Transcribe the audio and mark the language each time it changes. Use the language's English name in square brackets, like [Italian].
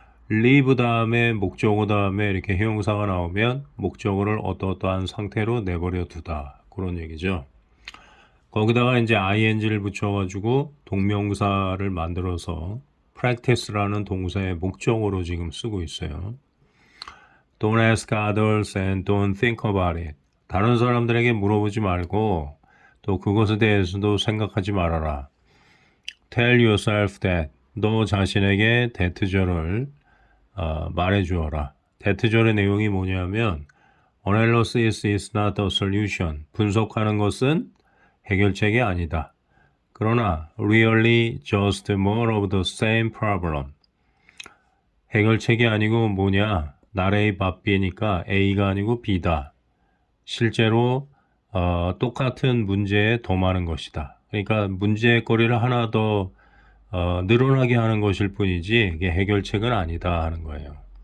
[Korean] leave 다음에 목적어 다음에 이렇게 형용사가 나오면 목적어를 어떠한 상태로 내버려 두다, 그런 얘기죠. 거기다가 이제 ing를 붙여가지고 동명사를 만들어서 practice라는 동사의 목적어로 지금 쓰고 있어요. [English] Don't ask others and don't think about it. [Korean] 다른 사람들에게 물어보지 말고 또 그것에 대해서도 생각하지 말아라. [English] Tell yourself that. [Korean] 너 자신에게 대트절을 말해주어라. 대트절의 내용이 뭐냐면 [English] Analysis is not a solution. [Korean] 분석하는 것은 해결책이 아니다. 그러나 [English] really just more of the same problem. [Korean] 해결책이 아니고 뭐냐? 나래의 밥 B니까 A가 아니고 B다. 실제로 똑같은 문제에 더 많은 것이다. 그러니까 문제거리를 하나 더 늘어나게 하는 것일 뿐이지 이게 해결책은 아니다 하는 거예요.